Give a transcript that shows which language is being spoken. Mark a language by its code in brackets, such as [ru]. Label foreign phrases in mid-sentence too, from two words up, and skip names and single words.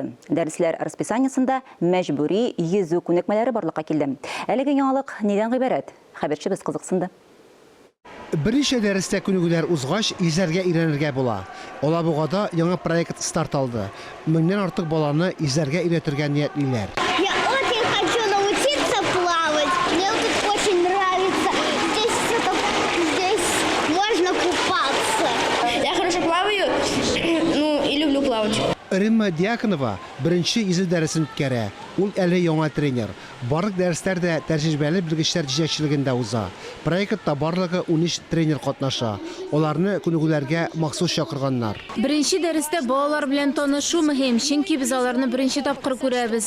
[tt] Дәресләр расписаниесында мәҗбүри йөзү күнекмәләре барлыкка килде. Әлеге яңалык нидән гыйбарәт? Хәбәрчебез кызыксынды. Берничә дәрестә күнегүләр узгач, изәргә өйрәнергә була. Алабугада яңа проект старт алды. Меңнән артык баланы изәргә өйрәтергә ниятлиләр. [ru] Я очень хочу научиться плавать. Мне тут очень нравится. Здесь можно купаться. Я хорошо плаваю, и люблю плавать. [tt] Римма Дьяконова беренче изү дәресен үткәрә. Ул әле яңа тренер. Барлык дәресләрдә тәҗрибәле белгечләр җитәкчелегендә уза. Проектта барлыгы 13 тренер катнаша. Аларны күнегүләргә махсус чакырганнар. Беренче дәрестә балалар белән танышу мөһим, чөнки без аларны беренче тапкыр күрәбез.